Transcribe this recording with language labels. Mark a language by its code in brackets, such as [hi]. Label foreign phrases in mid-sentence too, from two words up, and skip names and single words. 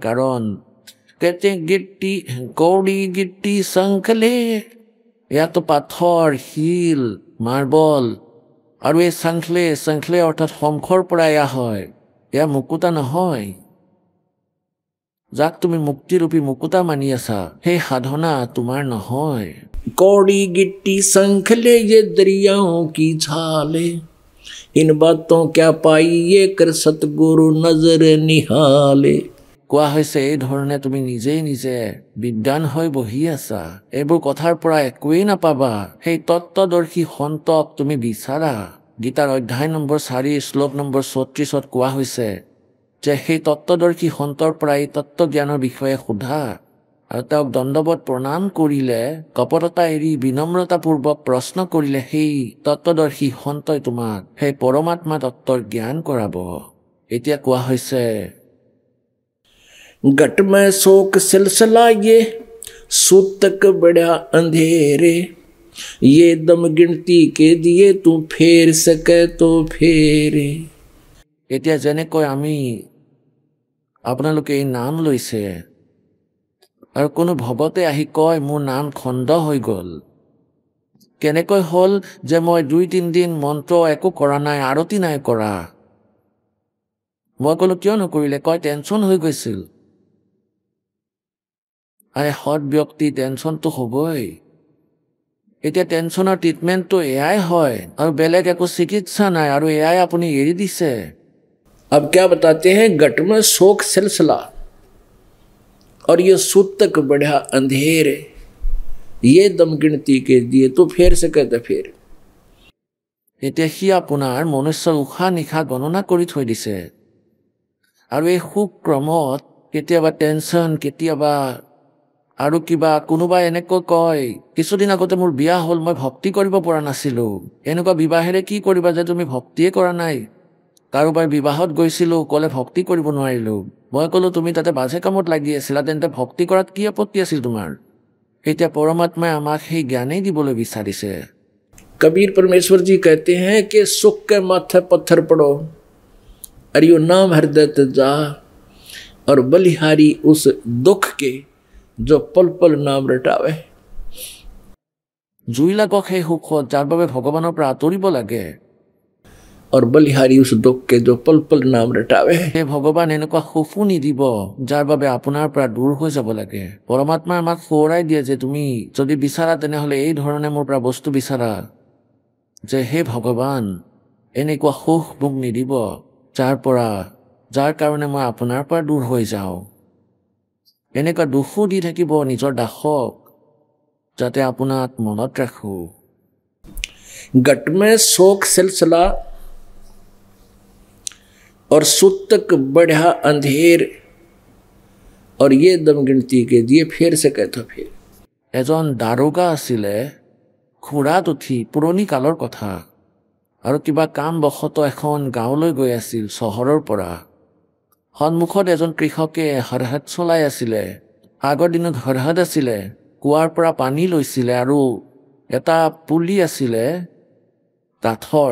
[as] কাৰণ [hi] गिट्टी कौड़ी गिट्टी शंखले, [as] ইয়াতো পাথৰ শিল মাৰ্বল, আৰু এই শংখলে অৰ্থাৎ শংখৰ পৰা এয়া হয়, এয়া মুকুতা নহয়। যাক তুমি মুক্তিৰূপী মুকুতা মানি আছা, সেই সাধনা তোমাৰ নহয়। [hi] कौड़ी गिट्टी शंखले ये दरियाओं की झाले, इन बातों क्या पाइए कर सतगुरु नजर निहाले। [as] কোৱা হৈছে এই ধৰণে তুমি নিজেই নিজে বিদ্বান হৈ বহি আছা, এইবোৰ কথাৰ পৰা একোৱেই নাপাবা। সেই তত্ত্বদৰ্শী সন্তক তুমি বিচাৰা। গীতাৰ অধ্যায় নম্বৰ 4 শ্লোক নম্বৰ 34 কোৱা হৈছে যে সেই তত্ত্বদৰ্শী সন্তৰ পৰা এই তত্ত্বজ্ঞানৰ বিষয়ে সোধা, আৰু তেওঁক দণ্ডৱত প্ৰণাম কৰিলে, কপটতা এৰি বিনম্ৰতাপূৰ্বক প্ৰশ্ন কৰিলে সেই তত্ত্বদৰ্শী সন্তই তোমাক সেই পৰমাত্মা তত্ত্বৰ জ্ঞান কৰাব। এতিয়া কোৱা হৈছে [hi] घट में शोक सिलसिला ये सूतक बढ़ा अंधेरे, ये दम गिनती के दिए तू फेर सके तो फेरे। [as] এতিয়া যেনেকৈ আমি আপোনালোকে এই নাম লৈছে আৰু কোনো ভৱতে আহি কয় মোৰ নাম খণ্ড হৈ গ'ল। কেনেকৈ হ'ল যে মই 2-3 দিন মন্ত্ৰ একো কৰা নাই, আৰতি নাই কৰা। মই ক'লো কিয় নকৰিলে? কয় টেনশ্যন হৈ গৈছিল। আৰে সৎ ব্যক্তি টেনশ্যনটো হ'বই। এতিয়া টেনশ্যনৰ ট্ৰিটমেণ্টটো এয়াই হয়, আৰু বেলেগ একো চিকিৎসা নাই, আৰু এয়াই আপুনি এৰি দিছে। [hi] अब क्या बताते हैं, घट में शोक सिलसिला और ये सूतक बढ़ा अंधेरे, ये दम गिनती के दिए तो फेर सके तो फेर। [as] এতিয়া সি আপোনাৰ মনুষ্যৰ উশাহ নিশাহ গণনা কৰি থৈ দিছে, আৰু এই সুখ ক্ৰমত কেতিয়াবা টেনশ্যন, কেতিয়াবা আৰু কিবা। কোনোবাই এনেকৈ কয় কিছুদিন আগতে মোৰ বিয়া হ'ল, মই ভক্তি কৰিব পৰা নাছিলোঁ। এনেকুৱা বিবাহেৰে কি কৰিবা যে তুমি ভক্তিয়ে কৰা নাই? কাৰোবাৰ বিবাহত গৈছিলোঁ, ক'লে ভক্তি কৰিব নোৱাৰিলোঁ। মই ক'লোঁ তুমি তাতে বাজে কামত লাগি আছিলা, তেন্তে ভক্তি কৰাত কি আপত্তি আছিল তোমাৰ? এতিয়া পৰমাত্মাই আমাক সেই জ্ঞানেই দিবলৈ বিচাৰিছে। [hi] कबीर परमेश्वर जी कहते हैं कि सुख के माथे पत्थर पड़ो, अरियो नाम हृदय जा, और बलिहारी उस दुख के जो पल पल नाम रटावे। [as] জুই লাগক সেই সুখত যাৰ বাবে ভগৱানৰ পৰা আঁতৰিব লাগে, [hi] और बलिहारी उस दुख के जो पल पल नाम रटावे। [as] সেই ভগৱান এনেকুৱা সুখো নিদিব যাৰ বাবে আপোনাৰ পৰা দূৰ হৈ যাব লাগে। পৰমাত্মা আমাক সোঁৱৰাই দিয়ে যে তুমি যদি বিচাৰা তেনেহ'লে এই ধৰণে মোৰ পৰা বস্তু বিচাৰা, যে হে ভগৱান এনেকুৱা সুখ মোক নিদিব যাৰ কাৰণে মই আপোনাৰ পৰা দূৰ হৈ যাওঁ। এনেকুৱা দুখো দি থাকিব নিজৰ দাসক, যাতে আপোনাক মনত ৰাখোঁ। [hi] घट में शोक सिलसिला और सूतक बढ़ा अंधेर, और ये दम गिनती के दिए फेर सके तो फेर। [as] এজন দাৰোগা আছিলে, ঘোঁৰাত উঠি পুৰণি কালৰ কথা আৰু কিবা কাম বশত এখন গাঁৱলৈ গৈ আছিল চহৰৰ পৰা। সন্মুখত এজন কৃষকে হৰহাট চলাই আছিলে। আগৰ দিনত হৰহাট আছিলে, কুৱাৰ পৰা পানী লৈছিলে আৰু এটা পুলি আছিলে কাঠৰ।